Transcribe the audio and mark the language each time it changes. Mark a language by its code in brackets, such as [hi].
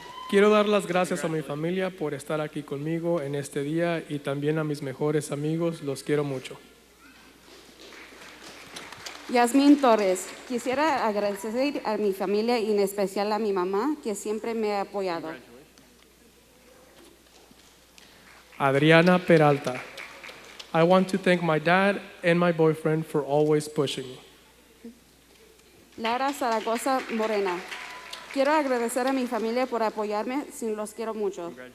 [es] Quiero dar las gracias a mi familia por estar aquí conmigo en este día y también a mis mejores amigos. Los quiero mucho. Yasmín Torres. Quisiera agradecer a mi familia y en especial a mi mamá, que siempre me ha apoyado. Adriana Peralta. [en] I want to thank my dad and my boyfriend for always pushing me. Laura Zaragoza Morena. [es] Quiero agradecer a mi familia por apoyarme, sin los quiero mucho.